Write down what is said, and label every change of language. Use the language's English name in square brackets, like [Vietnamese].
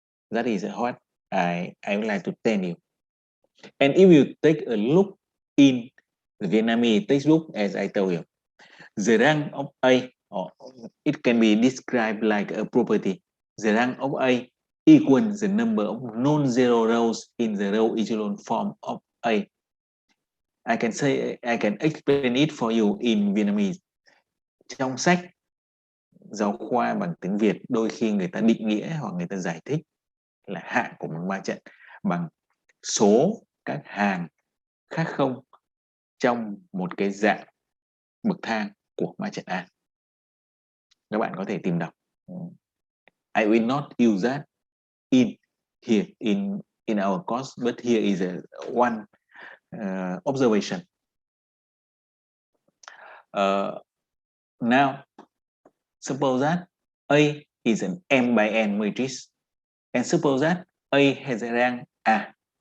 [English] That is what I would like to tell you. And if you take a look in the Vietnamese textbook, as I told you, the rank of A, or it can be described like a property. The rank of A equals the number of non-zero rows in the row echelon form of A. I can explain it for you in Vietnamese. [Vietnamese] Trong sách giáo khoa bằng tiếng Việt, đôi khi người ta định nghĩa hoặc người ta giải thích là hạng của một ma trận bằng số các hàng khác không trong một cái dạng bậc thang của ma trận A. Các bạn có thể tìm đọc. [English] I will not use that in here in our course, but here is a one observation. Now, suppose that A is an M by N matrix, and suppose that A has a rank A.